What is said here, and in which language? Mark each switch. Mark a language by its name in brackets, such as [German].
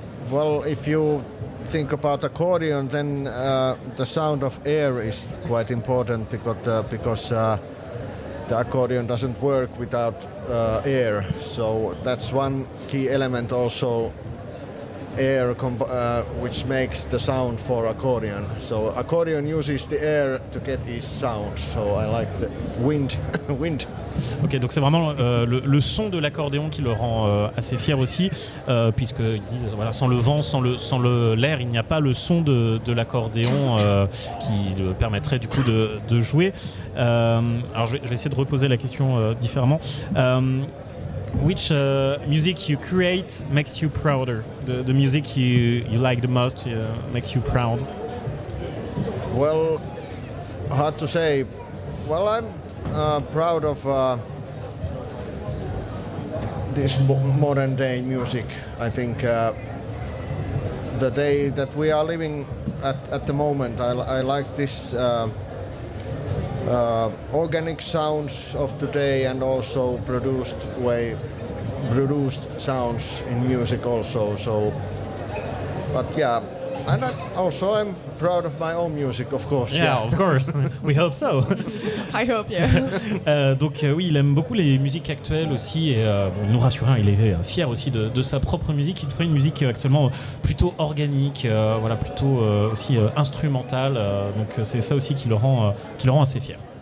[English] Well, if you think about accordion, then the sound of air is quite important because the accordion doesn't work without air, so that's one key element also, air, which makes the sound for accordion. So accordion uses the air to get its sound, so I like the wind. Wind. [French] Ok, donc c'est vraiment le son de l'accordéon qui le rend assez fier aussi, puisqu'ils disent voilà, sans le vent, sans l'air, il n'y a pas le son de l'accordéon qui le permettrait du coup de jouer. Alors je vais essayer de reposer la question différemment. [English] which music you create makes you prouder? The music you like the most makes you proud? Well, hard to say. Well, I'm proud of this modern day music. I think the day that we are living at the moment, I like this organic sounds of today, and also produced sounds in music also. So, but yeah, and I'm proud of my own music, of course. Yeah, of course. We hope so. I hope, yeah. [French] Donc oui, il aime beaucoup les musiques actuelles aussi, et bon, nous rassurant, il est fier aussi de sa propre musique. Il trouve une musique actuellement plutôt organique, voilà, plutôt aussi instrumentale. Donc c'est ça aussi qui le rend assez fier.